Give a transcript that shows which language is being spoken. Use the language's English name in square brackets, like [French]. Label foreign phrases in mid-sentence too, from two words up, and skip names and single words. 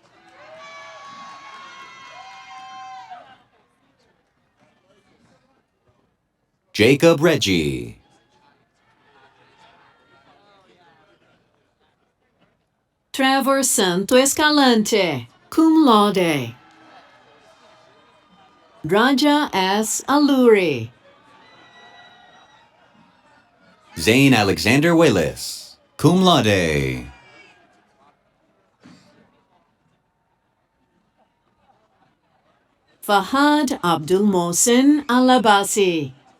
[English] Jacob Reggie. Trevor Santo Escalante, [Latin] cum laude. [English] Raja S. Aluri. Zane Alexander Willis, [Latin] cum laude. [English] Fahad Abdul Mohsin Alabasi.